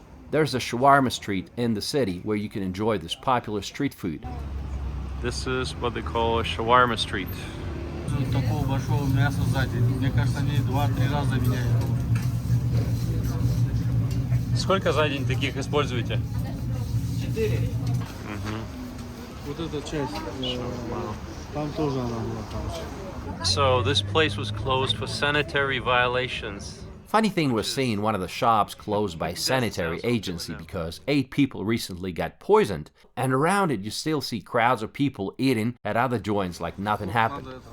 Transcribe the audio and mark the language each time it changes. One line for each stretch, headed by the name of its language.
English: There's a shawarma street in the city where you can enjoy this popular street food. This is what they call a shawarma street.
Russian: Такого большого мяса сзади. Мне кажется, они 2-3 раза меняют. Сколько за день таких используете? 4. Вот эта часть, там тоже она была, короче.
English: So this place was closed for sanitary violations. Funny thing was seeing one of the shops closed by sanitary agency because 8 people recently got poisoned, and around it you still see crowds of people eating at other joints like nothing happened.